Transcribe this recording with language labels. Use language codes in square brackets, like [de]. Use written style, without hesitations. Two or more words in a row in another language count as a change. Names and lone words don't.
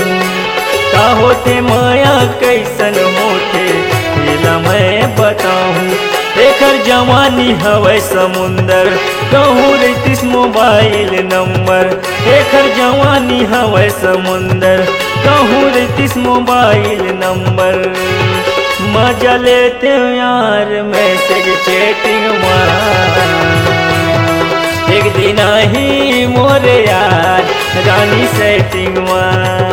[hne] का होथे माया कैसन होथे एला मैं बताऊँ। एकर जवानी हवै समुंदर कहूँ रैतिस [en] mobile number. [hne] एकर जवानी हवै समुंदर कहूँ रैतिस [en] mobile number. [hne] मजा लेते यार [en] message chatting [hne] माँ। एक दिन आई मोरे यार रानी सेटिंग माँ।